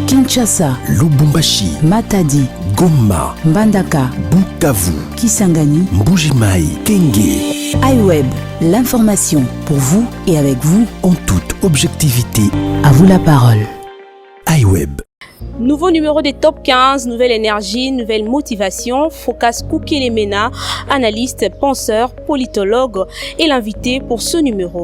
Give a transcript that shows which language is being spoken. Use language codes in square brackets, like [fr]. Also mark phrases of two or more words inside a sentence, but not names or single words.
[fr] Kinshasa, Lubumbashi, Matadi, Goma, Mbandaka, Bukavu, Kisangani, Mbujimai, Kenge. iWeb, l'information pour vous et avec vous En toute objectivité, À vous la parole. iWeb. Nouveau numéro des Top 15, nouvelle énergie, nouvelle motivation. Focas Koukelemena, analyste, penseur, politologue, est l'invité pour ce numéro.